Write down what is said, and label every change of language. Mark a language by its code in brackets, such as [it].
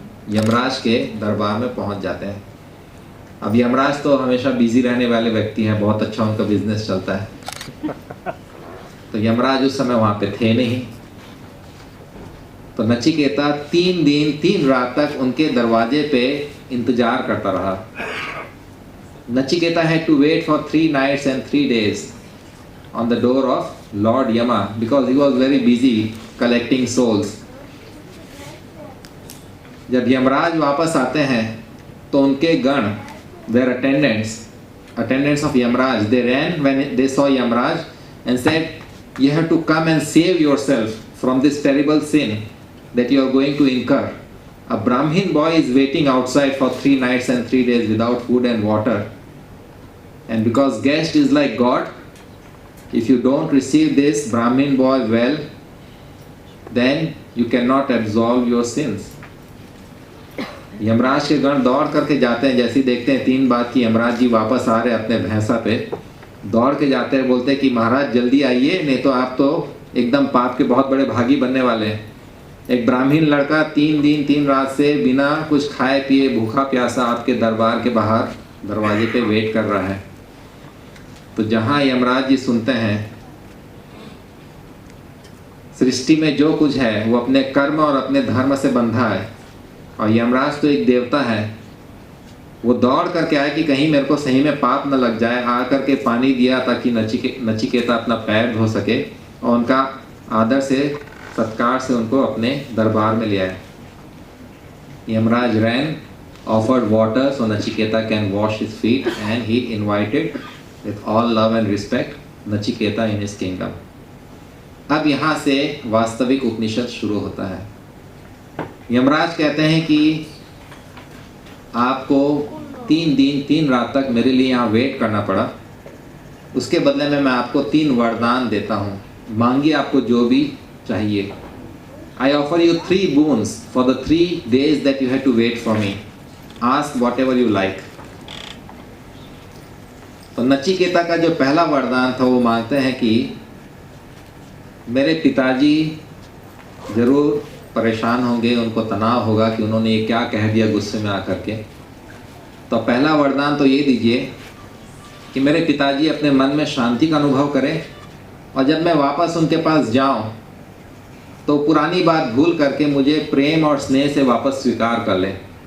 [hi] यमराज के दरबार में पहुंच जाते हैं। अब यमराज तो हमेशा बिजी रहने वाले व्यक्ति हैं, बहुत अच्छा उनका बिजनेस चलता है। तो यमराज उस समय वहां पे थे नहीं। तो नचिकेता 3 दिन 3 रात तक उनके दरवाजे पे इंतजार करता रहा। [en] Nachiketa had to wait for 3 nights and 3 days on the door of Lord Yama because he was very busy collecting souls. [hi] जब यमराज वापस आते हैं तो उनके गण, [en] their attendants of Yamraj, they ran when they saw Yamraj and said, you have to come and save yourself from this terrible sin that you are going to incur. A Brahmin boy is waiting outside for 3 nights and 3 days without food and water. And because guest is like God, if you don't receive this Brahmin boy well, then you cannot absolve your sins. [hi] Yamraj के गण दौड़ करके जाते हैं, जैसे देखते हैं 3 बात की यमराज जी वापस आ रहे अपने भैंसा पे, दौड़ के जाते हैं, बोलते हैं कि महाराज जल्दी आइए, नहीं तो आप तो एकदम पाप के बहुत बड़े भागी बनने वाले हैं। एक ब्राह्मण लड़का 3 दिन 3 रात से बिना कुछ खाए पिए भूखा प्यासा आपके दरबार के बाहर दरवाजे पे वेट कर रहा है। तो जहाँ यमराज जी सुनते हैं सृष्टि में जो कुछ है वो अपने कर्म और अपने धर्म से बंधा है, और यमराज तो एक देवता है, वो दौड़ करके आए कि कहीं मेरे को सही में पाप न लग जाए। आ करके पानी दिया ताकि नचिकेता अपना पैर धो सके, और उनका आदर से सत्कार से उनको अपने दरबार में ले आए। [en] Yamraj ran, offered water so Nachiketa can wash his feet, and he invited with all love and respect Nachiketa in his kingdom. [hi] अब यहाँ से वास्तविक उपनिषद शुरू होता है। यमराज कहते हैं कि आपको 3 दिन 3 रात तक मेरे लिए यहाँ वेट करना पड़ा, उसके बदले में मैं आपको 3 वरदान देता हूँ, मांगिए आपको जो भी चाहिए। [en] I offer you 3 boons for the 3 days that you had to wait for me. Ask whatever you like. [hi] तो नचिकेता का जो पहला वरदान था वो मांगते हैं कि मेरे पिताजी जरूर परेशान होंगे, उनको तनाव होगा कि उन्होंने ये क्या कह दिया गुस्से में आकर के। तो पहला वरदान तो ये दीजिए कि मेरे पिताजी अपने मन में शांति का अनुभव करें, और जब मैं वापस उनके पास जाऊं तो पुरानी बात भूल करके मुझे प्रेम और स्नेह से वापस स्वीकार कर लें।